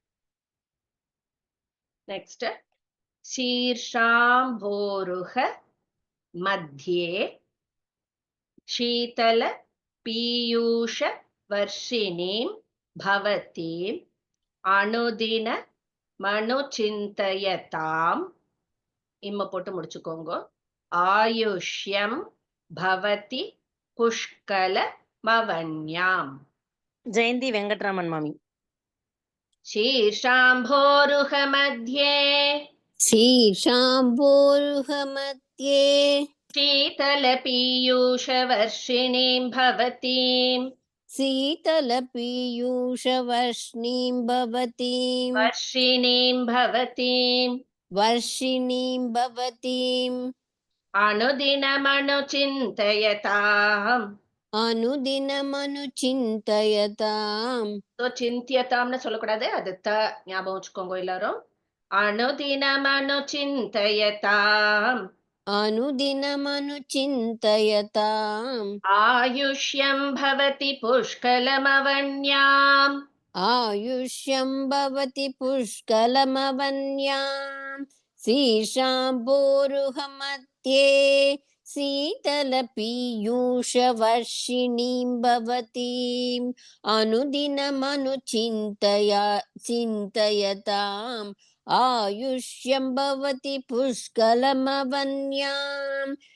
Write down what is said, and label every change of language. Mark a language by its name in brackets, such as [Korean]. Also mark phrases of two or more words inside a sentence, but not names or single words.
[Sanskrit] நெக்ஸ்ட் शीर्षाम्भोरुह मध्ये शीतल पीयूष वर्षिणीं भवतीं अनुदिन मनुचिन्तयताम्. [Tamil] இம்ம போட்டு முடிச்சுக்கோங்க. [Sanskrit] आयुष्यं भवति पुष्कल मवन्याम्. [Tamil] ஜெயந்தி வெங்கட்ராமன் மாமி. [Sanskrit] शीर्षाम्भोरुह मध्ये शीतलपीयूषवर्षिणीं भवतीं शीतलपीयूषवर्षिणीं भवतीं अनुदिनमनुचिन्तयताम्. [Tamil] तो चिन्त्यताம்னு சொல்லக்கூடாது, அது த ஞாபகம் வச்சுக்கோங்க எல்லாரும். [Sanskrit] अनुदिनमनुचिन्तयताम् आयुष्यं भवति पुष्कलमवन्याम्. शीर्षाम्भोरुहमध्ये शीतलपीयूषवर्षिणीं भवतीम् अनुदिनमनुचिन्तयताम् आयुष्यं भवति पुष्कलमवन्याम्.